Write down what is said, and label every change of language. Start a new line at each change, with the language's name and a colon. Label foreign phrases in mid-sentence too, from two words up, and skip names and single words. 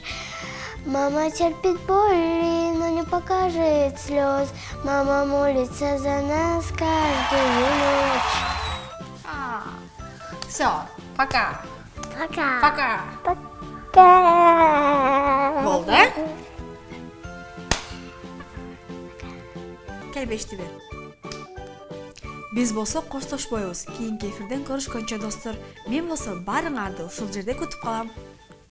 Russian: Мама терпит боли, но не покажет слез. Мама молится за нас каждую ночь. Все, пока. Пока. Пока. Пока.
Kyrgyz: Болду, э? Кел бешти бер. Биз болсо коштошпойбуз. Кийинки эфирден көрүшкөнчө достор. Мен болсо баарыңарды ушул жерде күтүп калам.